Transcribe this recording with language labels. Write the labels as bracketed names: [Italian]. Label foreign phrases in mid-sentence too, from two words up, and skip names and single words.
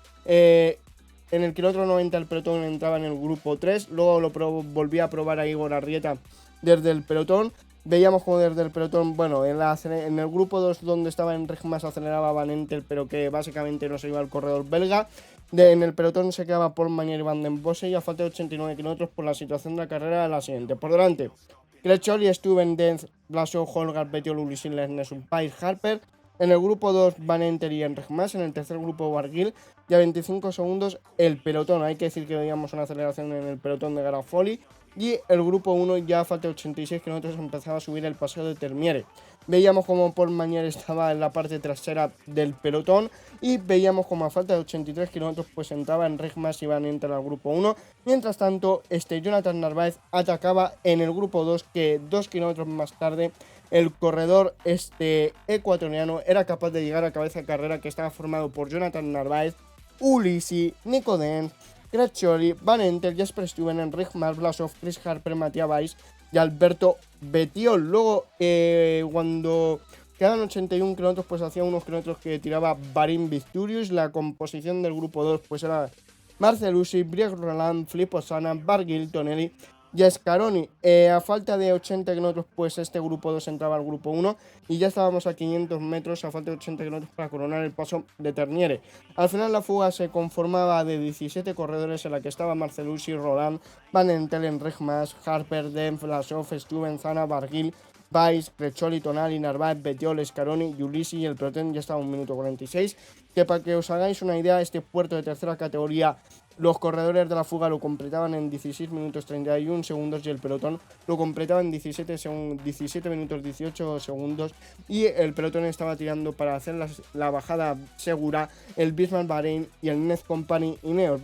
[Spanish] En el kilómetro 90 el pelotón entraba en el grupo 3, luego volví a probar a Igor Arrieta desde el pelotón. Veíamos como desde el pelotón, bueno, en el grupo 2 donde estaba Enric Mas aceleraba Van Entel, pero que básicamente no se iba al corredor belga. En el pelotón se quedaba Paul Magnier y Van den Bossche, y a falta de 89 kilómetros por la situación de la carrera la siguiente. Por delante, Crutchlow, Stuyven, Dens, Blasov, Holgard, Bettiol, Ulysse, Nessun, Pais, Harper. En el grupo 2, Van Entel y Enric Mas. En el tercer grupo, Barguil. Y a 25 segundos, el pelotón. Hay que decir que veíamos una aceleración en el pelotón de Garafoli. Y el grupo 1, ya a falta de 86 kilómetros, empezaba a subir el paseo de Termiere. Veíamos como Paul Magnier estaba en la parte trasera del pelotón. Y veíamos como a falta de 83 kilómetros, pues entraba Enric Mas y Van Entel al grupo 1. Mientras tanto, Jonathan Narváez atacaba en el grupo 2, que 2 kilómetros más tarde el corredor ecuatoriano era capaz de llegar a cabeza de carrera, que estaba formado por Jonathan Narváez, Ulysse, Nico Dens, Crutchlow, Van Entel, Jesper Stuyven, Enric Mas, Blasov, Chris Harper, Matías Weiss y Alberto Bettiol. Luego, cuando quedaban 81 kilómetros, pues hacía unos kilómetros que tiraba Bahrain Victorious. La composición del grupo 2 pues era Marcel Usyk, Brieg Roland, Filippo Sana, Barguil, Tonelli y Scaroni. A falta de 80 kilómetros, pues este grupo 2 entraba al grupo 1 y ya estábamos a 500 metros a falta de 80 kilómetros para coronar el paso de Termiere. Al final la fuga se conformaba de 17 corredores, en la que estaba Marcel Usyk, Roland, Van Entel, Enric Mas, Harper, Dens, Blasov, Stuyven, Sana, Barguil, Weiss, Crutchlow, Tonali, Narváez, Bettiol, Scaroni y Ulysse, y el pelotón ya estaba a 1 minuto 46. Que para que os hagáis una idea, este puerto de tercera categoría, los corredores de la fuga lo completaban en 16 minutos 31 segundos y el pelotón lo completaba en 17 minutos 18 segundos, y el pelotón estaba tirando para hacer la bajada segura el Bismarck Bahrein y el Nez Company Ineos.